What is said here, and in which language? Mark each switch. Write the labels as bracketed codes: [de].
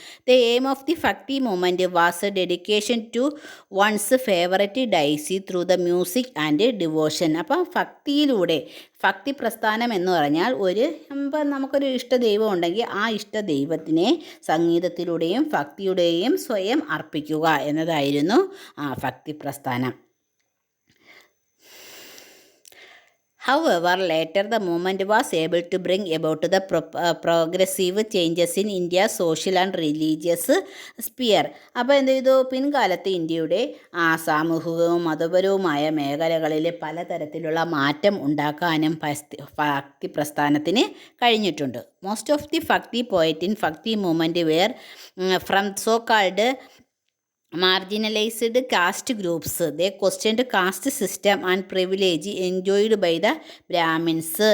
[en] The aim of the Bhakti movement was dedication to one's favourite deity through the music and devotion. [ml] അപ്പം ഭക്തിയിലൂടെ, ഭക്തി പ്രസ്ഥാനം എന്ന് പറഞ്ഞാൽ ഇപ്പം നമുക്കൊരു ഇഷ്ടദൈവം ഉണ്ടെങ്കിൽ ആ ഇഷ്ടദൈവത്തിനെ സംഗീതത്തിലൂടെയും ഭക്തിയുടെയും സ്വയം അർപ്പിക്കുക എന്നതായിരുന്നു ഭക്തി പ്രസ്ഥാനം. [en] However, later the movement was able to bring about the progressive changes in India's social and religious sphere. [ml] അപ്പോൾ എന്ത് ചെയ്തു, പിൻകാലത്ത് ഇന്ത്യയുടെ സാമൂഹികവും മതപരവുമായ മേഖലകളിൽ പലതരത്തിലുള്ള മാറ്റം ഉണ്ടാക്കാനും ഭക്തി പ്രസ്ഥാനത്തിന് കഴിഞ്ഞിട്ടുണ്ട്. [en] Most of the Bhakti poet in Bhakti movement were from so called marginalized caste groups. They questioned caste system and privilege enjoyed by the Brahmins.